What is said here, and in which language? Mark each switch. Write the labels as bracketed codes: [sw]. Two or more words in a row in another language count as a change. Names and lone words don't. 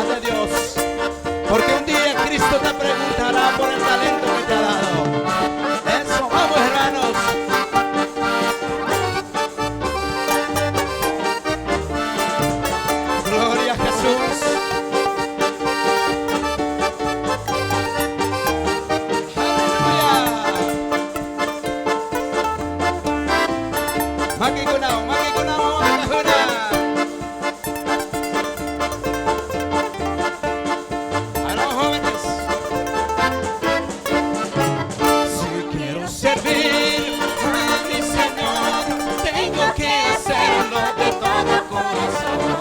[es] Dios. Porque un día Cristo te preguntará por el talento que te ha dado. Eso, vamos hermanos. Gloria a Jesús. Aleluya. [qu] Makikunao, makikunao, makikunao. [es] A los jóvenes. Si quiero servir a mi Señor, tengo que hacerlo de todo corazón.